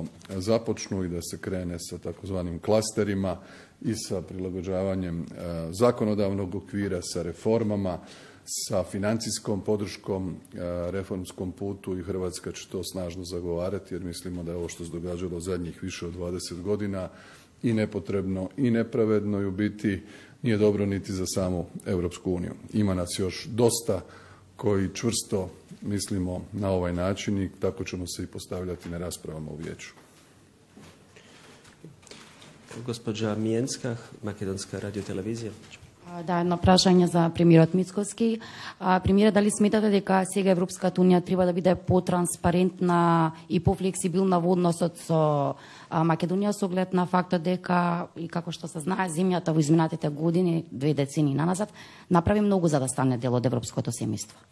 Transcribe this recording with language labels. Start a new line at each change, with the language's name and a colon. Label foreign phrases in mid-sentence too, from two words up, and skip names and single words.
Croatian: započnu i da se krene sa takozvanim klasterima i sa prilagođavanjem zakonodavnog okvira, sa reformama, sa financijskom podrškom reformskom putu i Hrvatska će to snažno zagovarati jer mislimo da je ovo što se događalo zadnjih više od 20 godina i nepotrebno i nepravedno i u biti nije dobro niti za samu Europsku uniju. Ima nas još dosta koji čvrsto mislimo na ovaj način i tako ćemo se i postavljati na raspravama u vijeću. Gospođa Mijenska, Makedonska radiotelevizija.
Macedonian: Да, едно прашање за премиерот Мицковски. Премиерот, дали сметате дека сега Европската унија треба да биде потранспарентна и пофлексибилна во односот со Македонија со оглед на фактот дека, и како што се знае, земјата во изминатите години, 2 децении наназад, направи многу за да стане дел од европското семејство?